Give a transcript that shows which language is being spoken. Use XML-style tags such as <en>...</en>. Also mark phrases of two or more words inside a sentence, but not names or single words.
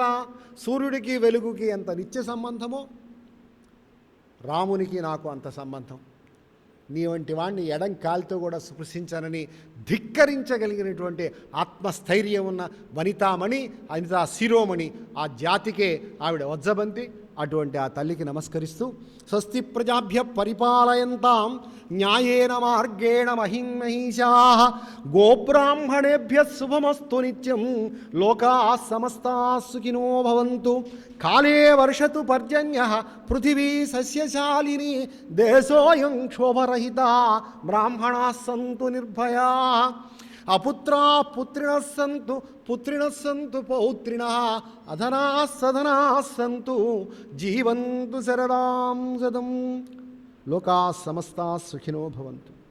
<te>సూర్యుడికి వెలుగుకి ఎంత నిత్య సంబంధమో రామునికి నాకు అంత సంబంధం. నీ వంటి వాడిని ఎడం కాలితో కూడా స్పృశించనని ధిక్కరించగలిగినటువంటి ఆత్మస్థైర్యం ఉన్న వనితామణి, అనితా శిరోమణి, ఆ జాతికే ఆవిడ వజ్జబంతి. అటువంటి ఆ తల్లికి నమస్కరిస్తూ</te> <sa>స్వస్తి ప్రజాభ్య పరిపాలయంతాం న్యాయేన మార్గేణ మహిం మహిషాః గోబ్రాహ్మణేభ్య శుభమస్తు నిత్యం లోకాః సమస్తాః సుఖినో భవంతు. కాలే వర్షతు పర్జన్యః పృథివీ సస్యశాలినీ దేశోऽयं క్షోభరహితः బ్రాహ్మణాः సంతు నిర్భయాः. అపుత్రాः పుత్రిణः సంతు పుత్రిణः సంతు పౌత్రిణः అధనాः సధనాः సంతు జీవంతు శరదాం శతం. లోకాः సమస్తాः సుఖినో భవంతు.</sa>